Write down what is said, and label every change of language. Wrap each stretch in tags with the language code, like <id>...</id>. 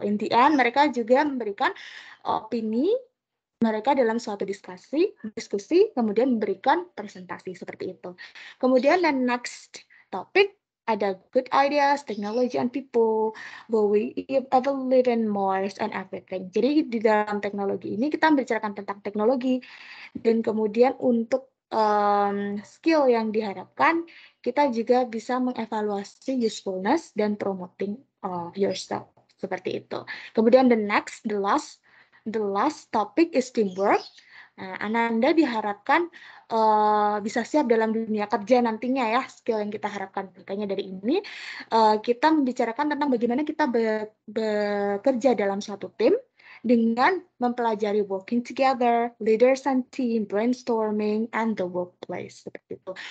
<en>In the end,</en> <id>mereka juga memberikan opini mereka dalam suatu diskusi, kemudian memberikan presentasi seperti itu. Kemudian</id> <en>the next topic</en> <id>ada</id> <en>good ideas, technology and people, will we ever live in Mars and everything.</en> <id>Jadi di dalam teknologi ini kita membicarakan tentang teknologi dan kemudian untuk skill yang diharapkan, kita juga bisa mengevaluasi usefulness dan</id> <en>promoting yourself</en> <id>seperti itu. Kemudian</id> <en>the last topic is teamwork.</en> <id>Nah, Ananda diharapkan bisa siap dalam dunia kerja nantinya ya, skill yang kita harapkan. Makanya dari ini kita membicarakan tentang bagaimana kita bekerja dalam suatu tim dengan mempelajari</id> <en>working together, leaders and team, brainstorming, and the workplace.</en> <id>Seperti itu.</id>